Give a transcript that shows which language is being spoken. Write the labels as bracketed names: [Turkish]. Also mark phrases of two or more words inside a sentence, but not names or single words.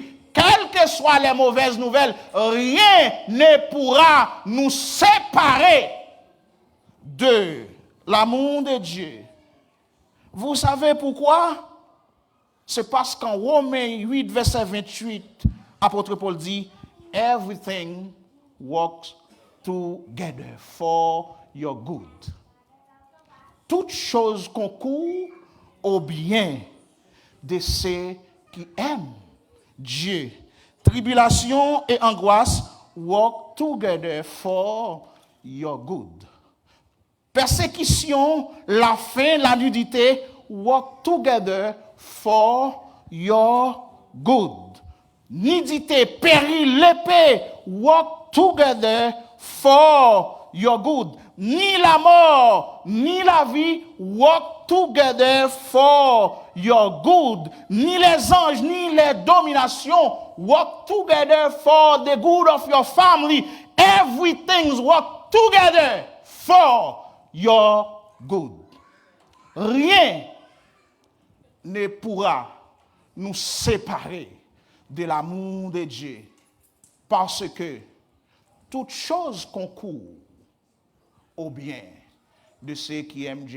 [French] Quelles que soient les mauvaises nouvelles, rien ne pourra nous séparer de l'amour de Dieu. Vous savez pourquoi? C'est parce qu'en Romains 8, verset 28, apôtre Paul dit, [English] everything works together for your good. [French] Toute chose concourt au bien de ceux qui aiment Dieu. Tribulation et angoisse [English] work together for your good. [French] Persécution, la faim, la nudité [English] work together for your good. [French] Nudité, péril, l'épée [English] work together for your good. [French] Ni la mort, ni la vie [English] work together for your good. [French] Ni les anges, ni les dominations [English] work together for the good of your family. Everything work together for your good. [French] Rien ne pourra nous séparer de l'amour de Dieu parce que toute chose concourt au bien de ceux qui aiment Dieu.